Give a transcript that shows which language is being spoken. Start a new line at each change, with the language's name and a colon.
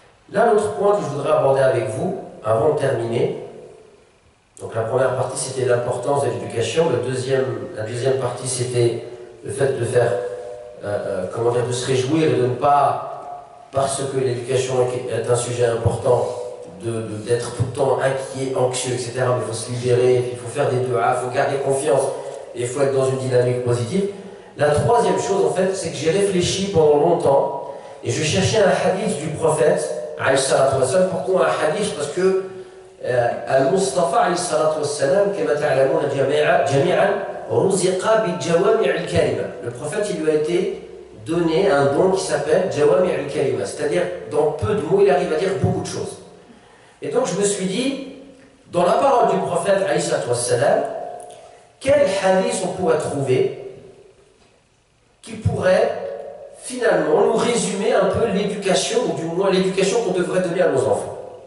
French: Là, l'autre point que je voudrais aborder avec vous, avant de terminer, donc la première partie c'était l'importance de l'éducation, la deuxième partie c'était le fait de faire, de se réjouir et de ne pas, parce que l'éducation est un sujet important, d'être tout le temps inquiet, anxieux, etc. Mais il faut se libérer, il faut faire des duas, il faut garder confiance et il faut être dans une dynamique positive. La troisième chose en fait, c'est que j'ai réfléchi pendant longtemps et je cherchais un hadith du prophète, alayhi salatu wassalam. Pourquoi un hadith? Parce que
Arabic: المصطفى عليه الصلاة والسلام كما تعلمون جميعا رزق بالجوامع الكلمة.
French: Le prophète, il lui a été donné un don qui s'appelle jawami' al-kalima, c'est-à-dire dans peu de mots il arrive à dire beaucoup de choses. Et donc je me suis dit, dans la parole du prophète alayhi salatu wassalam, quel hadith on pourrait trouver qui pourrait finalement nous résumer un peu l'éducation, ou du moins l'éducation qu'on devrait donner à nos enfants.